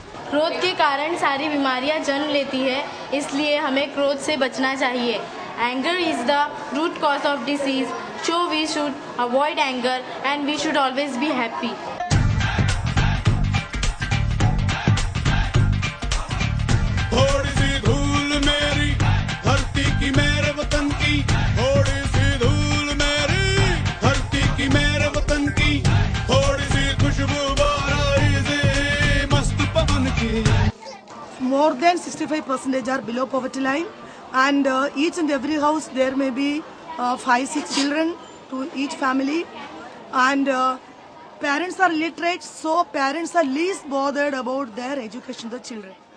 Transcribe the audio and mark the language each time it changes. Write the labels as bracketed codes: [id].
[hi] क्रोध के कारण सारी बीमारियां जन्म लेती है, इसलिए हमें क्रोध से बचना चाहिए. [en] Anger is the root cause of disease, so we should avoid anger and we should always be happy. [hi] थोड़ी सी धूल मेरी धरती की मेरे वतन की, थोड़ी सी धूल मेरी धरती की मेरे वतन की, थोड़ी सी खुशबू बाराई से मस्त पवन की. [en] More than 65% are below poverty line, and each and every house there may be 5-6 children to each family, and parents are literate, so parents are least bothered about their education of the children.